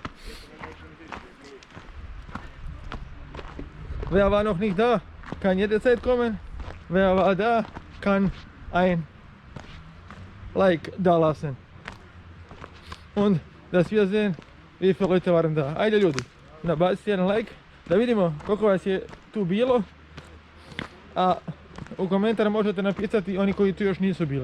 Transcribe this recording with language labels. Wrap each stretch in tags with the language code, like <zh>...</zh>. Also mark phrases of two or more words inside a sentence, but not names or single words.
<de>Wer war noch nicht da, kann jederzeit kommen. Wer war da, kann ein Like da lassen. Und dass wir sehen, wie viele Leute waren da.</de> <hr>Ajde ljudi, nabacite jedan like da vidimo koliko vas je tu bilo. A u komentar možete napisati oni koji tu još nisu bili.</hr>